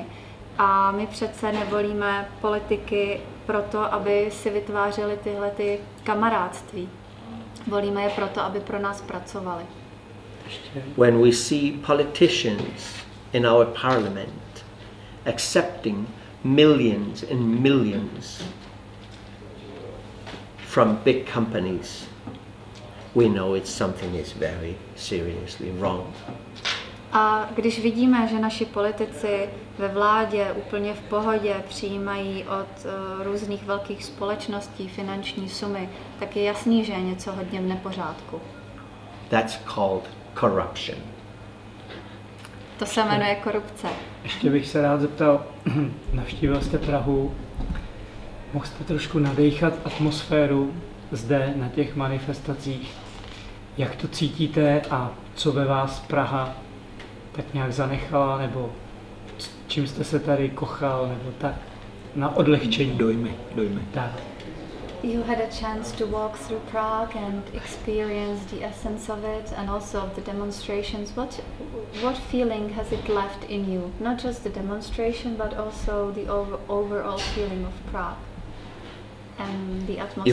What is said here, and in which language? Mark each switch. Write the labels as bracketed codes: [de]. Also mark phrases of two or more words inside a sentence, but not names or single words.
[cs] A my přece nevolíme politiky proto, aby si vytvářeli tyhle kamarádství. Volíme je proto, aby pro nás pracovali. [en] When we see politicians in our parliament accepting millions and millions from big companies, we know it's something is very seriously wrong. [cs] A když vidíme, že naši politici ve vládě úplně v pohodě přijímají od různých velkých společností finanční sumy, tak je jasný, že je něco hodně v nepořádku. [en] That's called corruption. [cs] To se jmenuje korupce. Ještě bych se rád zeptal, navštívil jste Prahu, mohl jste trošku nadechat atmosféru zde na těch manifestacích. Jak to cítíte a co ve vás Praha tak nějak zanechala, nebo čím jste se tady kochal, nebo tak na odlehčení? Dojmy. Tak. [en] You had a chance to walk through Prague and experience the essence of it and also of the demonstrations. What feeling has it left in you? Not just the demonstration, but also the overall feeling of Prague and the atmosphere